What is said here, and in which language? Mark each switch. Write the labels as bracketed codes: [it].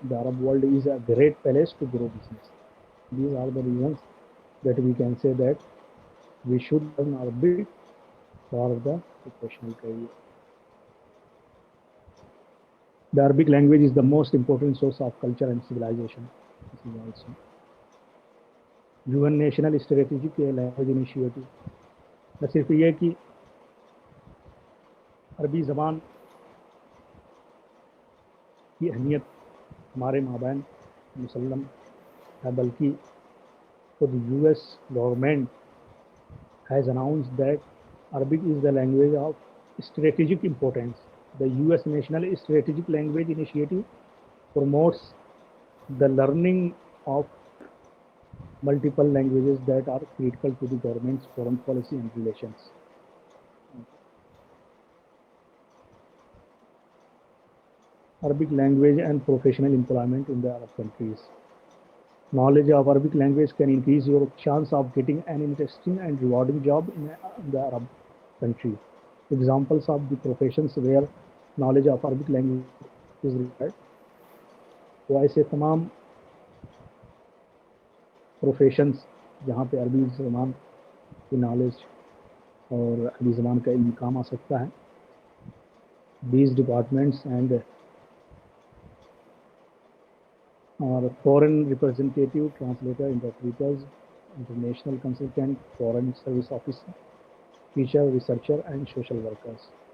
[en] The Arab world is a great place to grow business. These are the reasons that we can say that we should learn Arabic for the professional career. The Arabic language is the most important source of culture and civilization. This is also UN National Strategic Language Initiative. [hi] न सिर्फ ये कि अरबी ज़बान की अहमियत हमारे माबैन मुसल्लम है, बल्कि खुद [en] US government has announced that Arabic is the language of strategic importance. The US National Strategic Language Initiative promotes the learning of multiple languages that are critical to the government's foreign policy and relations. Arabic language and professional employment in the Arab countries. Knowledge of Arabic language can increase your chance of getting an interesting and rewarding job in the Arab country. Examples of the professions where knowledge of Arabic language is required. [hi] तो ऐसे तमाम professions जहाँ पे अरबी ज़बान की knowledge और अरबी ज़बान का इल्म काम आ सकता है. [en] These departments and are foreign representative, translator, interpreters, international consultant, foreign service officer, teacher, researcher, and social workers.